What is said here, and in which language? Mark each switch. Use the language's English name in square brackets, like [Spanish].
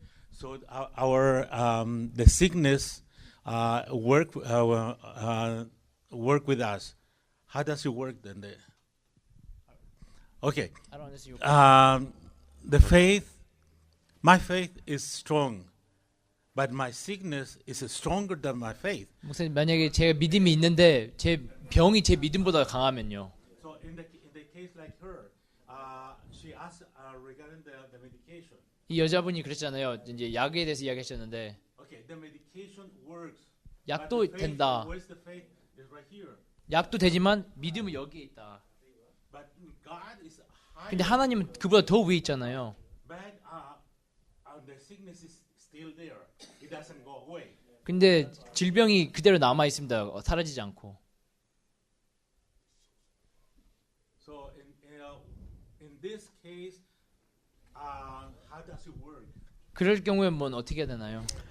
[English] So our the sickness work with us. How does it work then? Okay. I don't understand. The faith, my faith is strong, but my sickness is stronger than my faith. [Korean] 목사님, 만약에 제가 믿음이 있는데 제 병이 제 믿음보다 강하면요. [English] So in the case like her, she asked regarding the medication. [Korean] 이 여자분이 그랬잖아요. 이제 약에 대해서 이야기하셨는데 [English] Okay, the medication works. [Korean] 약도 [English] but the faith, [Korean] 된다. [English] where's the faith? Is right here. [Korean] 약도 되지만 믿음은 여기에 있다. [English] But God is higher. [Korean] 근데 하나님은 그보다 더 위에 있잖아요. [English] But the sickness is still there. It doesn't go away. [Korean] 근데 질병이 그대로 남아 있습니다. 사라지지 않고. [English] So in this case, How does it work? [Korean] 그럴 경우에 뭐 어떻게 해야 되나요?